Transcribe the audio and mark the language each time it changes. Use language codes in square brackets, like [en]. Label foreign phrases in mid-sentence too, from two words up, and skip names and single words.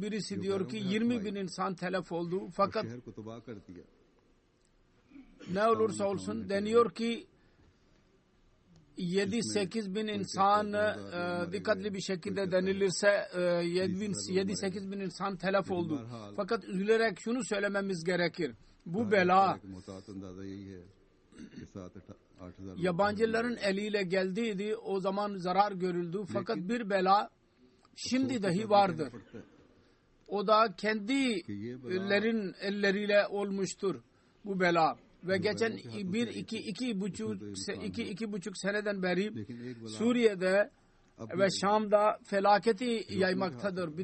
[tr] Birisi diyor ki 20.000 insan telef oldu. Fakat ne olursa olsun deniyor ki 7-8 bin insan dikkatli bir şekilde denilirse 7-8 bin insan telef oldu. Fakat üzülerek şunu söylememiz gerekir. Bu bela [ur] محتاط اندازہ یہی ہے کہ 7-8 [tr] yabancıların eliyle geldiydi. O zaman zarar görüldü. Fakat bir bela şimdi dahi vardır. O da kendilerin elleriyle olmuştur bu bela. Ve geçen iki buçuk seneden beri Suriye'de ve Şam'da felaketi yaymaktadır.